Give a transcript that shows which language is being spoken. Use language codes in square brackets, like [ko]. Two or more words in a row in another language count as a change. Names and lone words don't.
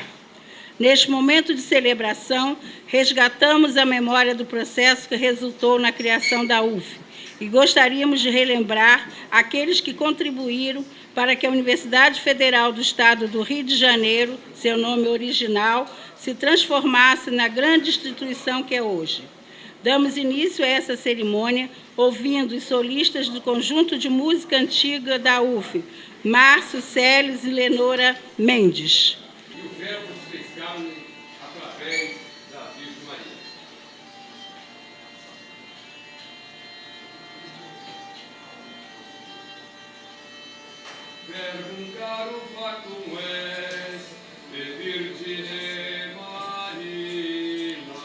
[pt] Neste momento de celebração, resgatamos a memória do processo que resultou na criação da UF e gostaríamos de relembrar aqueles que contribuíram para que a Universidade Federal do Estado do Rio de Janeiro, seu nome original, se transformasse na grande instituição que é hoje. Damos início a essa cerimônia ouvindo os solistas do Conjunto de Música Antiga da UF, Márcio Celes e Lenora Mendes. E o verbo se fez carne através da Virgem Maria. [la] Verbum caro factum est, de Virgine Maria,